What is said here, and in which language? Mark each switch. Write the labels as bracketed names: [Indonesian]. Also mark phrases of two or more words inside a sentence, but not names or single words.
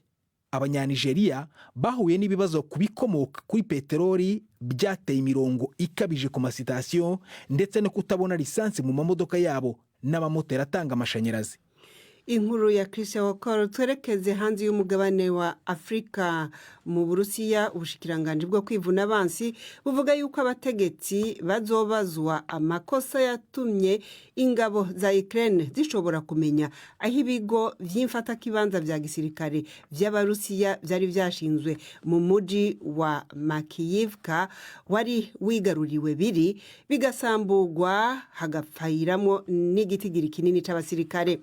[Rundi] Abanyanigeriya bahuye n'ibibazo ku bikomoka kuri peteroli byateye imirongo ikabije ku masitasiyo ndetse no kutabona lisansi mu mamodoka yabo n'amamoteri atanga amashanyarazi. Inkuru ya Christian Wakoro twerekeze hanze y'umugabane wa Afrika. Mu Burusiya ubushikiranganje bwo kwivuna abansi buvuga yuko abategetsi bazobazwa amakosa yatumye ingabo za Ukraine zishobora kumenya aho ibigo vy'imfata kibanza vya gisirikare vy'Abarusiya vyari vyashinzwe mu muji wa Makiyivka wari wigaruriwe biri bigasambugwa hagapfayiramo n'igitigiri kinini c'abasirikare.